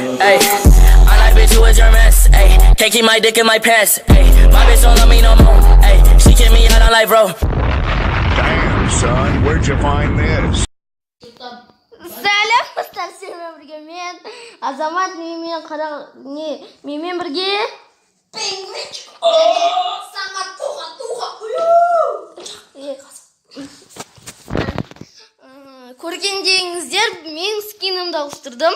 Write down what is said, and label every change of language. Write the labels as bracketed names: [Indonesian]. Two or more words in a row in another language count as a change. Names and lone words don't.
[English] Ay, I'm like, bitch, who is your mess? Ay, can't keep my dick in my pants. Ay, my bitch don't love me no more. Ay, she kick me out, I'm like, bro. Damn, son, where'd you find this? [Kazakh] Сәлем, сенімен бірге мен, Азамат менімен бірге Пингвинчик. Самат туға. Көргендеріңіздер, мен скинімді ауыстырдым.